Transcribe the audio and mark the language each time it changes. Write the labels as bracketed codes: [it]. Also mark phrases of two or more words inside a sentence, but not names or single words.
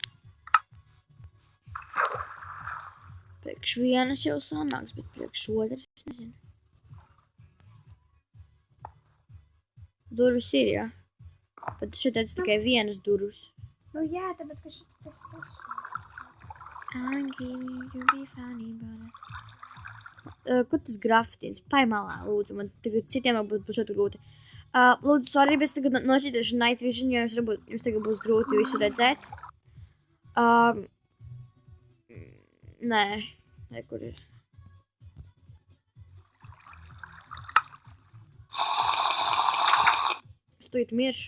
[lv] Priekš vienas jau sanāks, bet priekš otras es nezinu. Durvis ir, jā. Bet šeit redz tikai vienas durvis. Nu jā, tāpēc, ka tas... [en] I'm giving you be funny, but... [lv] Kur tas grafitīns? Paimalā, lūdzu, man tagad citiem varbūt būs ļoti grūti. Lūdzu, sorry, bet es tagad nošķītīšu [en] Night Vision, [lv] jo jums tagad būs grūti visu redzēt. Nē, kur ir? Es tūlīt miršu.